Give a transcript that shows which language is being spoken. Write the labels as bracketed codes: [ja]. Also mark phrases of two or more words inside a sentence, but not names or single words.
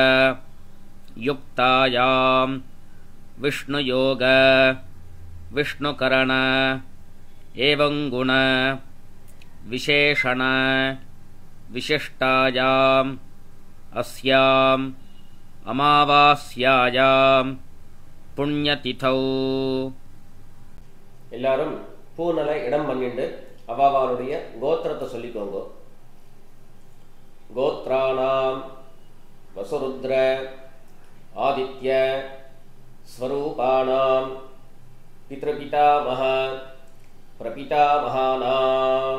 [sa] युक्तायां विष्णुयोग विष्णुकरण एवं गुण विशेषण विशिष्टायाम् अस्याम् अमावास्यायां पुण्यतिथौ [ta] எல்லாரும் பூனலை இடம் பண்ணிட்டு அவாவாளுடைய கோத்திரத்தை சொல்லிக்கோங்க. [sa] गोत्राणां वसुरुद्र आदित्य स्वरूपाणां पितृपितामह प्रपितामहानां.